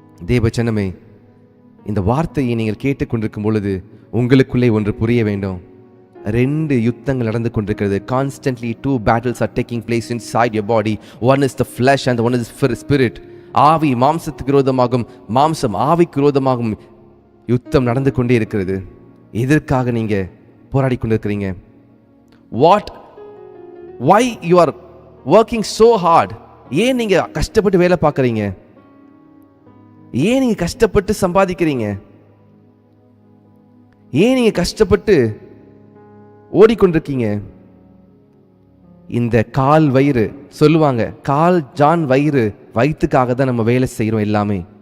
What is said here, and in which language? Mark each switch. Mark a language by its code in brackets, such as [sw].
[ta] தேவச்சனமே, இந்த வார்த்தையை நீங்கள் கேட்டுக்கொண்டிருக்கும் பொழுது உங்களுக்குள்ளே ஒன்று புரிய வேண்டும். 2 யுத்தங்கள் நடந்து கொண்டிருக்கிறது. [en] Constantly 2 battles are taking place inside your body. One is the flesh and one is the spirit. [ta] ஆவி மாம்சத்துக்கு விரோதமாகும், மாம்சம் ஆவிக்கு விரோதமாகும் யுத்தம் நடந்து கொண்டே இருக்கிறது. எதற்காக நீங்க போராடி கொண்டிருக்கிறீங்க? [en] why you are working so hard? [ta] ஏன் நீங்க கஷ்டப்பட்டு வேலை பார்க்கறீங்க? ஏன் நீங்க கஷ்டப்பட்டு சம்பாதிக்கிறீங்க? ஏன் நீங்க கஷ்டப்பட்டு ஓடிக்கொண்டிருக்கீங்க? இந்த கால் வயிறு சொல்லுவாங்க, கால் ஜான் வயிறு, வயிற்றுக்காக தான் நம்ம வேலை செய்யறோம் எல்லாமே.